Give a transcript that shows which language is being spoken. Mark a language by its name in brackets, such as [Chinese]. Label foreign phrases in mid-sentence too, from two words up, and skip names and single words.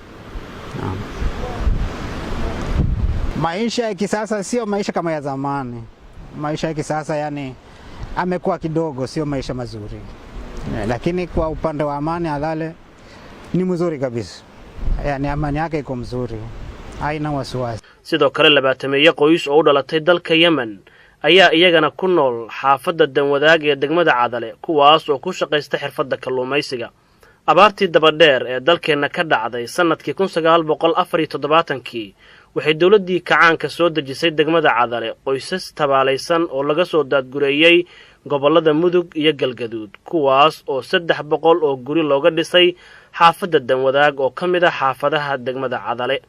[Swahili] Maisha ya kisasa sio maisha kama ya zamani. Maisha ya kisasa yani amekuwa kidogo, sio maisha mazuri. Lakini kwa upande wa amani halale ni mzuri kabisa. Yani amani yake iko mzuri. Haina wasiwasi. [Somali] sidoo kale 20 qoys oo u dhalatay dalka Yemen ayaa iyagana ku nool xaafadda Danwadaag ee degmada Cadale, kuwaas oo ku shaqeysta xirfadda kalluumaysiga. abaartii dabadheer ee dalkeena ka dhacday sanadkii 1974kii waxay dawladdii kacaanka soo dejisay degmada Cadale qoysas tabaalaysan oo laga soo daadgureeyay gobolada Mudug iyo Galgaduud, kuwaas oo 300 oo guri looga dhisay xaafadda Danwadaag oo kamid ah xaafadaha degmada Cadale.